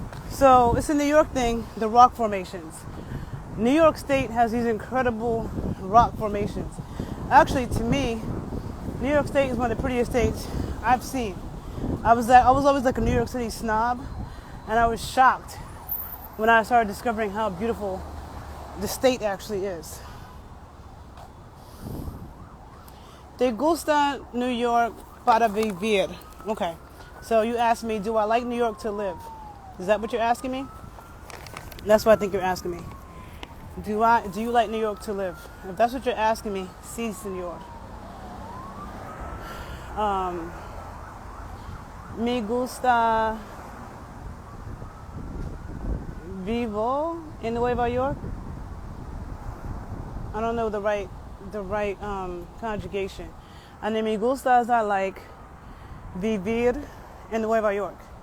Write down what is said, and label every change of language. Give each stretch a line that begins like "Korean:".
English: So it's a New York thing, the rock formations. New York State has these incredible rock formations. Actually, to me, New York State is one of the prettiest states I've seen. I was always like a New York City snob, and I was shocked when I started discovering how beautiful the state actually is.
Spanish: ¿Te gusta New York para vivir?
English: Okay, so you asked me, do I like New York to live? Is that what you're asking me? That's what I think you're asking me. Do you like New York to live? If that's what you're asking me,
Spanish: sí, señor. Me gusta vivo in Nueva York.
English: I don't know the right conjugation. And
Spanish: me gusta
English: is I like
Spanish: vivir en Nueva York.